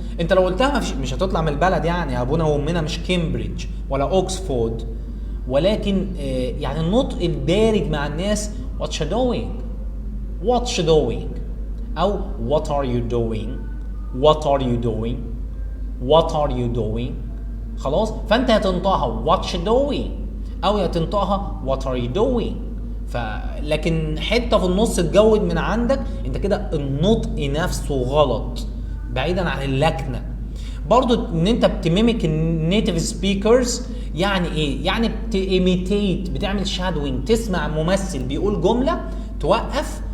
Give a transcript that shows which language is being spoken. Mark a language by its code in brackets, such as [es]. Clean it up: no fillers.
[ar] انت لو قلتها مش هتطلع من البلد، يعني ابونا وامنا مش كامبريدج ولا اوكسفورد، ولكن يعني النطق الدارج مع الناس [en] what you doing، what you doing، او what are you doing، [ar] what are you doing، what are you doing. خلاص؟ فانت هتنطقها [en] what you doing [ar] او هتنطقها [en] what are you doing. [ar] لكن حته في النص تجود من عندك، انت كده النطق نفسه غلط بعيدا عن اللكنه. برضو ان انت بتميمك النيتيف سبيكرز، يعني ايه؟ يعني بتيميتيت، بتعمل شادوينج، تسمع ممثل بيقول جمله توقف